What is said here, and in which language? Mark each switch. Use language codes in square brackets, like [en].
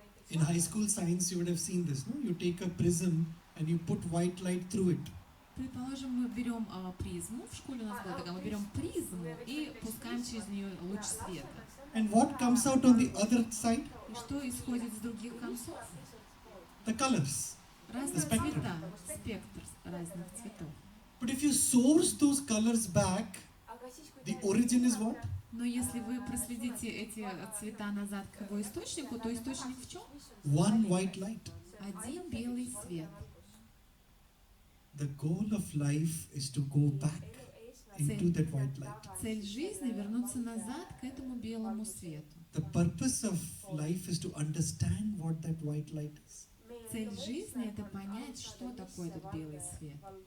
[en] in high school science you would have seen this, no? You take a prism and you put white light through it. [ru] Предположим, мы берем призму, в школе у нас было такое, мы берем призму и пускаем через нее луч света. [en] And what comes out on the other side? [ru] И что исходит с других концов? [en] The colors. [ru] Разные [en] spectrum. [ru] цвета, спектр разных цветов. [en] But if you source those colors back, the origin is what? [ru] Но если вы проследите эти цвета назад к его источнику, то источник в чем? [en] One white light. [ru] Один белый свет. [en] The goal of life is to go back into that white light. [ru] Цель жизни — вернуться назад к этому белому свету. [en] The purpose of life is to understand what that white light is. [ru] Цель жизни — это понять, что такое этот белый свет.